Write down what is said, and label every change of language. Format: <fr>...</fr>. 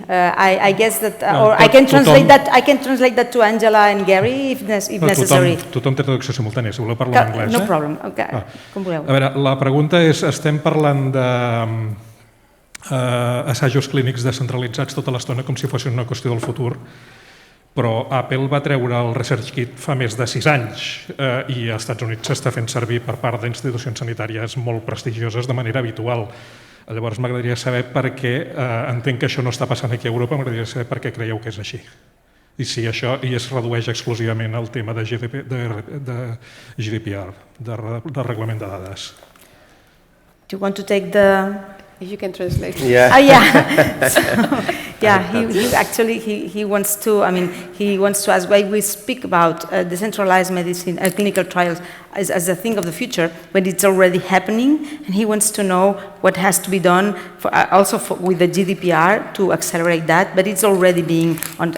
<en>I guess that, or I can translate that to Angela and Gary if necessary.</en> <ca>Tothom té traducció simultània, si voleu parlar en anglès.</ca> <en>No problem,</en> <ca>com vulgueu. A veure, la pregunta és, estem parlant de assajos clínics descentralitzats tota l'estona com si fossin una qüestió del futur, però Apple va treure el Research Kit fa més de 6 anys i als Estats Units s'està fent servir per part d'institucions sanitàries molt prestigioses de manera habitual. Llavors m'agradaria saber per què, entenc que això no està passant aquí a Europa, m'agradaria saber per què creieu que és així. I si això es redueix exclusivament al tema de GDPR, de reglament de dades.</ca> <en>Do you want to take the... If you can translate. Yeah. Yeah. So, yeah, he wants to, he wants to ask why we speak about decentralized medicine, clinical trials as a thing of the future when it's already happening, and he wants to know what has to be done with the GDPR to accelerate that, but it's already being on.</en>